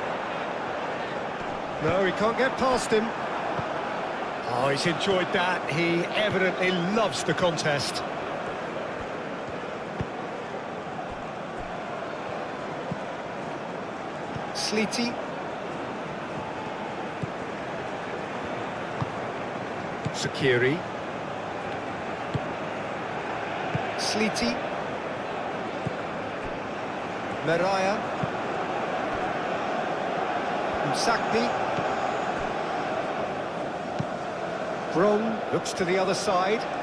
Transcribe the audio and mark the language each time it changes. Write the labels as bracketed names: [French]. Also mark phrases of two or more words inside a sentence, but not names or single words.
[English] No, he can't get past him. Oh, he's enjoyed that. He evidently loves the contest. Sleety. Shaqiri. Sleety. Mariah. Msakni. Brong looks to the other side.